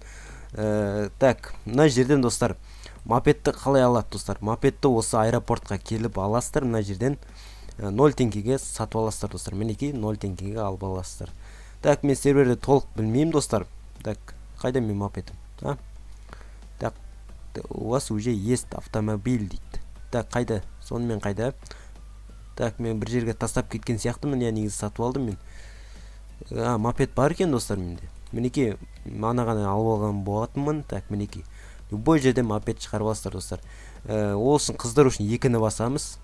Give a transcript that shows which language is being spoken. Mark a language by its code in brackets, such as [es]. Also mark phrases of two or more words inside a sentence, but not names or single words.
[kk] Так, мына жерден достар, мопедті қалай алады достар? Мопедті осы аэропортқа келіп аласыздар, мына жерден 0 теңгеге сатып аласыздар достар. Мінекей 0 теңгеге алып аласыздар. Так, мен серверді толық білмеймін достар. Так, қайда мен мопедім? [ru] Так, у вас уже есть автомобиль дейді. [kk] Так, қайда? Сонымен қайда? Так, мен бір жерге тастап кеткен сияқтымын, негізі сатып алдым мен. Мопед бар екен достар менде. Мінекей, анаған алып алған болатынмын. Так, мінекей. Любой жерде мопед шығарып аласыздар достар. Ол үшін қыздар үшін екіні басамыз.